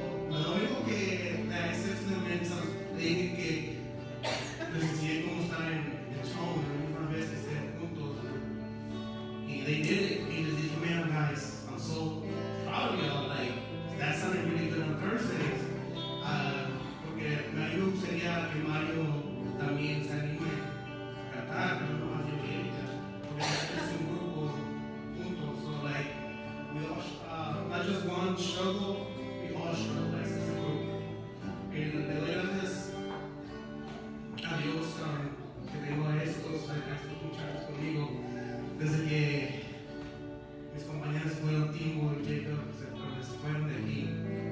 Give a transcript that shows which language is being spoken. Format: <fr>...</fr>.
<es>Lo único que la excepcionalmente le dije que les enseñé cómo estar en tone la misma vez que estén juntos.</es> <en>Y they did it.</en> <es>Y les dije,</es> <en>man, guys, I'm so proud of y'all. Like, that sounded really good on Thursdays.</en> <es>Porque me gustaría que Mario también se anime a cantar, no nomás yo y Erika. Porque es un grupo juntos.</es> <en>So, like, we all, not just one struggle, we all struggle as a group.</en> <es>Y le doy gracias a Dios que tengo a estos muchachos conmigo desde que mis compañeros fueron Timbo y Jacob se fueron de aquí.</es>